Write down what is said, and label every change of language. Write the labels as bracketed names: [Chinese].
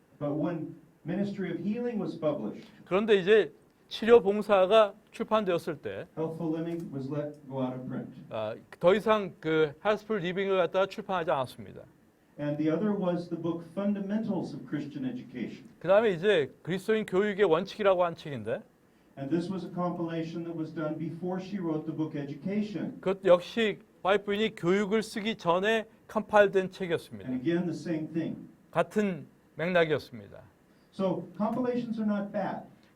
[English] But when Ministry of Healing was published, [Korean] 그런데 이제 치료 봉사가 출판되었을 때 [English] Healthful Living was let go out of print. [Korean] 더 이상 그 헬스풀 리빙을 갖다가 출판하지 않았습니다. [English] And the other was the book Fundamentals of Christian Education. [Korean] 그 다음에 이제 그리스도인 교육의 원칙이라고 한 책인데 [English] And this was a compilation that was done before she wrote the book Education. [Korean] 그것 역시 화이트 부인이 교육을 쓰기 전에 컴파일된 책이었습니다. [English] And again, the same thing. [Korean] 같은 맥락이었습니다. [English] So compilations are not bad.